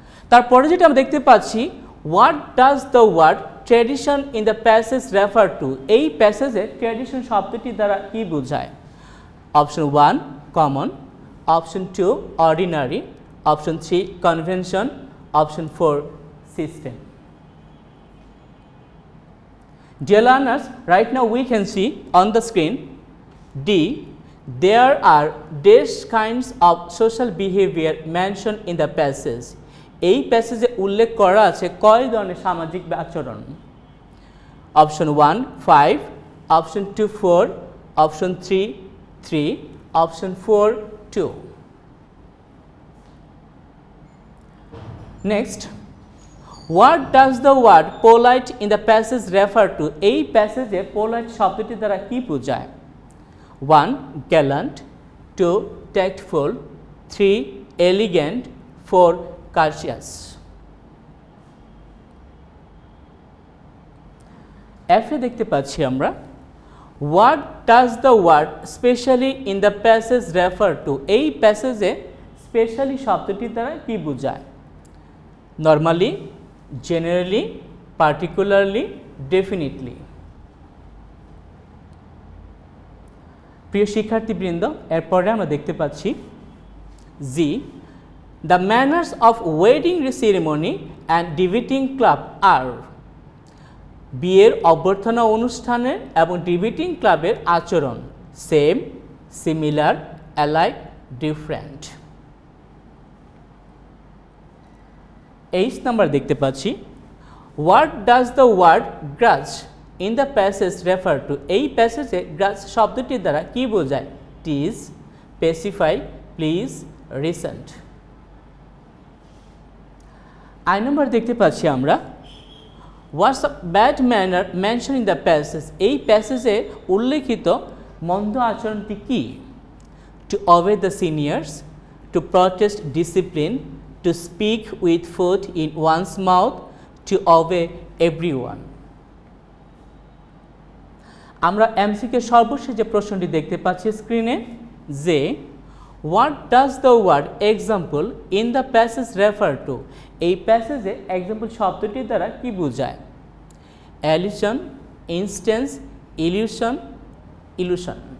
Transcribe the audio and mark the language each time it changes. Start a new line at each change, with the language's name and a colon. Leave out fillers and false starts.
Bangla: তারপরে যেটা আমরা দেখতে পাচ্ছি,
English: What does the word tradition in the passage refer to.
Bangla: এই প্যাসেজে ট্র্যাডিশন শব্দটি দ্বারা কি বোঝায়?
English: Option 1 common, option 2 ordinary, option 3 convention, option 4 system. Dear learners, right now we can see on the screen D, there are dash kinds of social behavior mentioned in the passage.
Bangla: এই প্যাসেজে উল্লেখ করা আছে কয় ধরনের সামাজিক আচরণ?
English: Option 1 5, option 2 4, option 3 3, option 4 2. Next, what does the word polite in the passage refer to?
Bangla: এই প্যাসেজে polite শব্দটি দ্বারা কি বোঝায়?
English: 1 gallant, 2 tactful, 3 elegant, 4 courteous.
Bangla: F-এ দেখতে পাচ্ছি আমরা
English: what does the word specially in the passage refer to?
Bangla: এই প্যাসেজে স্পেশালি শব্দটি দ্বারা কি বোঝায়?
English: Normally, generally, particularly, definitely.
Bangla: প্রিয় শিক্ষার্থীবৃন্দ এরপরে আমরা দেখতে পাচ্ছি জি,
English: The manners of wedding ceremony and debating club are.
Bangla: বিয়ের অভ্যর্থনা অনুষ্ঠানের এবং ডিবেটিং ক্লাবের আচরণ
English: Same, similar, alike, different. 8
Bangla: number দেখতে পাচ্ছি
English: What does the word grudge in the passage refer to.
Bangla: এই প্যাসেজে গ্রাজ শব্দটির দ্বারা কি বোঝায়?
English: Tease, specify, please, recent. 9
Bangla: নাম্বার দেখতে পাচ্ছি আমরা
English: What's a bad manner mention in the passage.
Bangla: এই প্যাসেজে উল্লেখিত মন্দ আচরণটি কি?
English: To obey the seniors, to protest discipline, to speak with food in one's mouth, to obey everyone.
Bangla: আমরা এমসিকিউ সর্বশেষ যে প্রশ্নটি দেখতে পাচ্ছি স্ক্রিনে যে
English: What does the word example in the passage refer to.
Bangla: এই প্যাসেজে এক্সাম্পল শব্দটির দ্বারা কি বোঝায়?
English: Allusion, instance, illusion, illusion.